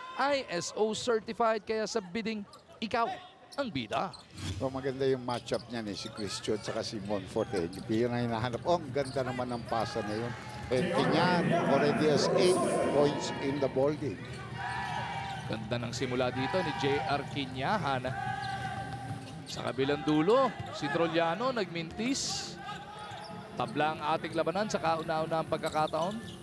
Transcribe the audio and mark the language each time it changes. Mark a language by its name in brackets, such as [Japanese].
[Filipino] ISO certified, kaya sa bidding, ikaw ang bida. So, maganda yung matchup niya ni si Chris Chu at si Monfort. Yung na hinahanap. Oh, ang ganda naman ng pasa na yun. [English] And Kinyan already has 8 points in the ball game. [Filipino] Ganda ng simula dito ni J.R. Kinyahan. Sa kabilang dulo, si Trollano nagmintis. Tabla ang ating labanan sa kauna-una ang pagkakataon.